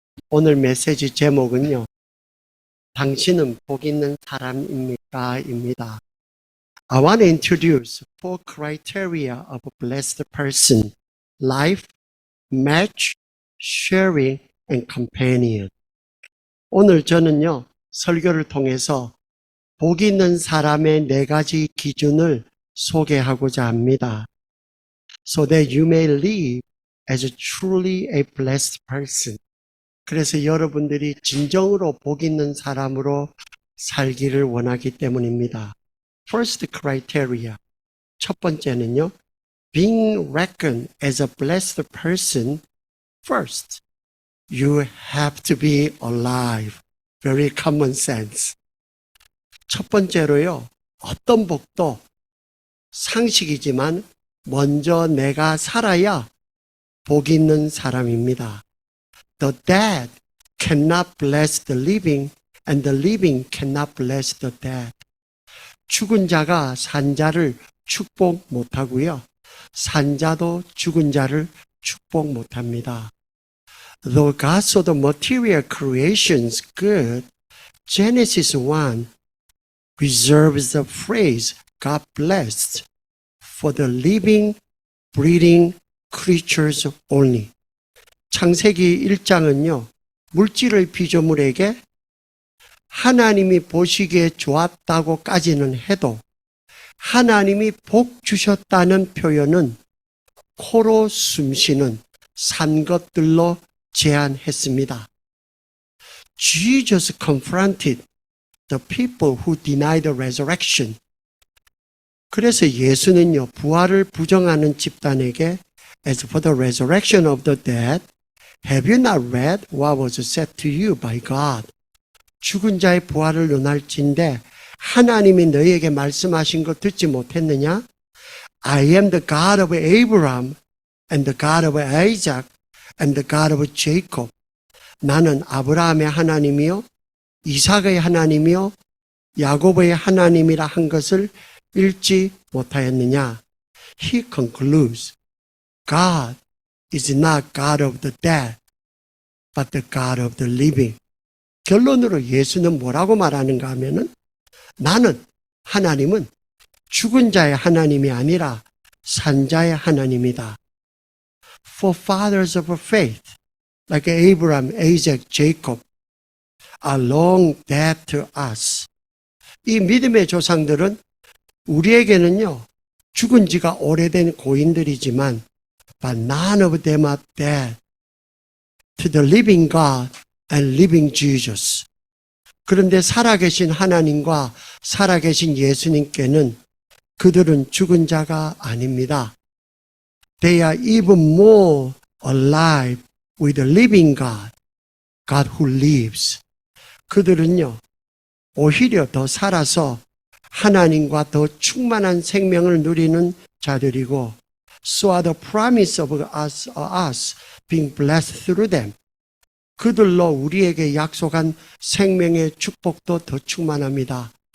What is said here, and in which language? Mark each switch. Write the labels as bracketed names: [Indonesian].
[Korean] 오늘 메시지 제목은요, 당신은 복 있는 사람입니까? 입니다. [English] I want to introduce 4 criteria of a blessed person: life, match, sharing, and companion. [Korean] 오늘 저는요, 설교를 통해서 복 있는 사람의 4가지 기준을 소개하고자 합니다. [English] So that you may live as truly a blessed person. [Korean] 그래서 여러분들이 진정으로 복 있는 사람으로 살기를 원하기 때문입니다. [English] First criteria. [Korean] 첫 번째는요, [English] being reckoned as a blessed person, first, you have to be alive. Very common sense. [Korean] 첫 번째로요, 어떤 복도 상식이지만 먼저 내가 살아야 복 있는 사람입니다. [English] The dead cannot bless the living, and the living cannot bless the dead. [Korean] 죽은 자가 산 자를 축복 못하고요. 산 자도 죽은 자를 축복 못합니다. [English] Though God saw the material creations good, Genesis 1 reserves the phrase God blessed for the living, breathing creatures only. [Korean] 창세기 1장은요, 물질의 피조물에게 하나님이 보시기에 좋았다고까지는 해도 하나님이 복 주셨다는 표현은 코로 숨쉬는 산 것들로 제한했습니다. [English] Jesus confronted the people who denied the resurrection. [Korean] 그래서 예수는요, 부활을 부정하는 집단에게 [English] As for the resurrection of the dead, have you not read what was said to you by God? [Korean] 죽은 자의 부활을 논할진대 하나님이 너희에게 말씀하신 거 듣지 못했느냐? [English] I am the God of Abraham and the God of Isaac and the God of Jacob. [Korean] 나는 아브라함의 하나님이요, 이삭의 하나님이요, 야곱의 하나님이라 한 것을 읽지 못하였느냐? [English] He concludes, God is not God of the dead, but the God of the living. [Korean] 결론으로 예수는 뭐라고 말하는가 하면은 나는, 하나님은 죽은 자의 하나님이 아니라 산 자의 하나님이다. [English] For fathers of faith, like Abraham, Isaac, Jacob, are long dead to us. [Korean] 이 믿음의 조상들은 우리에게는요, 죽은 지가 오래된 고인들이지만 [English] but none of them are dead to the living God and living Jesus. [Korean] 그런데 살아계신 하나님과 살아계신 예수님께는 그들은 죽은 자가 아닙니다. [English] They are even more alive with the living God, God who lives. [Korean] 그들은요, 오히려 더 살아서 하나님과 더 충만한 생명을 누리는 자들이고, [English] so are the promise of us being blessed through them. [Korean] 그들로 우리에게 약속한 생명의 축복도 더 충만합니다.